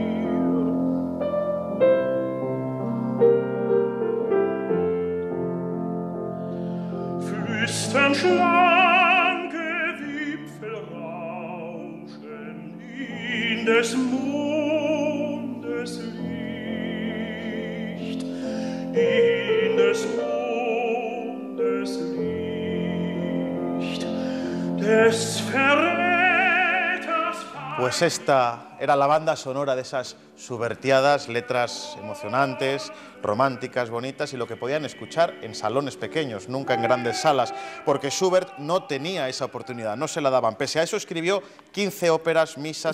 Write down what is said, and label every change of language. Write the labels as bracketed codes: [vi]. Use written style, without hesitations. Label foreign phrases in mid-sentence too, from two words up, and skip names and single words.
[de] Flüstern schlanke Wipfel rauschen in des Mondes Licht, in des Mondes Licht, des Verräters. [es] Pues esta era la banda sonora de esas Schubertiadas, letras emocionantes, románticas, bonitas, y lo que podían escuchar en salones pequeños, nunca en grandes salas, porque Schubert no tenía esa oportunidad, no se la daban. Pese a eso escribió 15 óperas, misas...